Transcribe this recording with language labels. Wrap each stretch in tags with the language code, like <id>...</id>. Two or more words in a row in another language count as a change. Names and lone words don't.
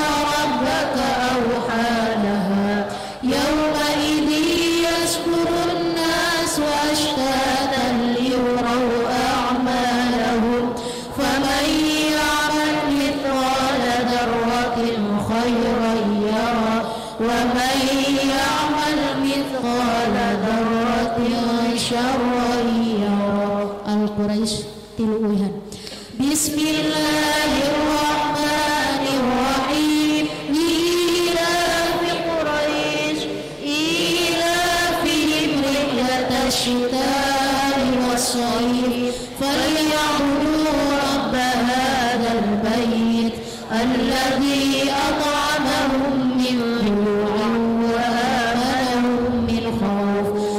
<ar>ربك أوحى لها يومئذ يصدر الناس أشتاتا ليروا أعمالهم فمن يعمل مثقال ذرة خيرا يره ومن يعمل مثقال ذرة شرا يره.</ar> <su>Al-Quraisy tilu uihan.</su> <ar>بسم الله الرحمن الرحيم. إيلاف قريش إيلافهم رحلة الشتاء والصيف فليعبدوا رب هذا البيت الذي أطعمهم من جوع وآمنهم من خوف.</ar>